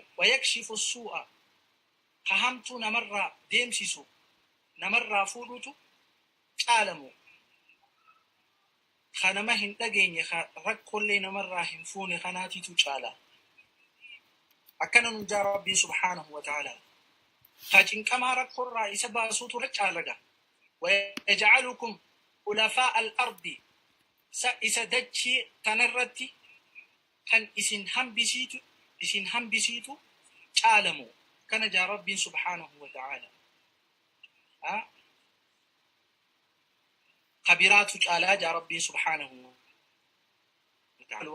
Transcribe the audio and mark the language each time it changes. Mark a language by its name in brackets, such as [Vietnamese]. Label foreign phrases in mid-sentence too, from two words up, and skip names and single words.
[Arabic] ويكشف السوء [Oromo] kahamtuu namarraa deemsisu namarraa fuudhuutu caalamu. kanama hin dhageenye rakkollee namarraa hin fuune kanaatiitu caala. akkana nu jaa rabbiin [Arabic] سبحانه وتعالى [Oromo] ka cinqamaa rakkorraa isa baasuutu caalaga. [Arabic] ويجعلكم خلفاء الأرض [Oromo] isa dachii tanarratti kan isin hambisiitu caalamu. kana jaa rabbiin [Arabic] سبحانه وتعالى. [Oromo] kabiraatu caalaa jaa rabbiin [Arabic] سبحانه وتعالى.